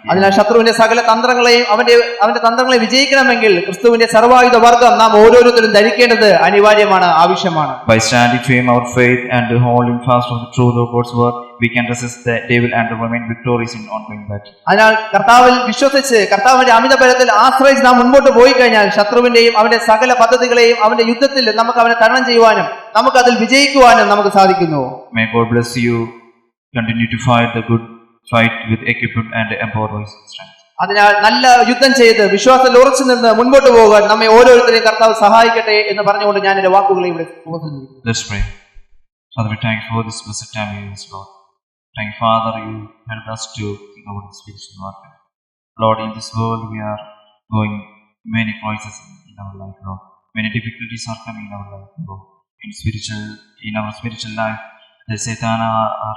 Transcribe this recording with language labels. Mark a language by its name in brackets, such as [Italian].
[Malayalam] അതിനാൽ ശത്രുവിന്റെ സകല തന്ത്രങ്ങളെയും അവന്റെ തന്ത്രങ്ങളെ വിജയിക്കണമെങ്കിൽ ക്രിസ്തുവിന്റെ സർവായുധ വർഗ്ഗം നാം ഓരോരുത്തരും ധരിക്കേണ്ടത് അനിവാര്യമാണ്, ആവശ്യമാണ്. [English] By standing firm our faith and holding fast of the truth of God's word, we can resist the devil and remain victorious in ongoing battle. [Malayalam] അതിനാൽ കർത്താവിൽ വിശ്വസിച്ച് കർത്താവിന്റെ അമിതബലത്തിൽ ആശ്രയിച്ച് നാം മുൻപോട്ട് പോയി കഴിഞ്ഞാൽ ശത്രുവിന്റെയും അവന്റെ സകല പദ്ധതികളെയും അവന്റെ യുദ്ധത്തിൽ നമുക്ക് അവനെ തരണം ചെയ്യുവാനും നമുക്ക് അതിൽ വിജയിക്കുവാനും നമുക്ക് സാധിക്കുന്നു. [English] May God bless you. Continue to fight the good fight with equipment and empowered strength. [Malayalam] അതിനാൽ നല്ല യുദ്ധം ചെയ്ത് വിശ്വാസത്തിൽ ഉറച്ചു നിന്ന് മുൻപോട്ട് പോകാൻ നമ്മെ ഓരോരുത്തരെയും കർത്താവ് സഹായിക്കട്ടെ എന്ന് പറഞ്ഞുകൊണ്ട് ഞാൻ എന്റെ വാക്കുകളെ ഇവിടെ ഉപസംഹരിക്കുന്നു. [English] Let's pray. Father, we thank you for this blessed time in this Lord. Thank you, Father, you helped us to think about the spiritual warfare. Lord, in this world we are going many crises in our life, Lord. Many difficulties are coming in our life, Lord. In our spiritual life, the Satan are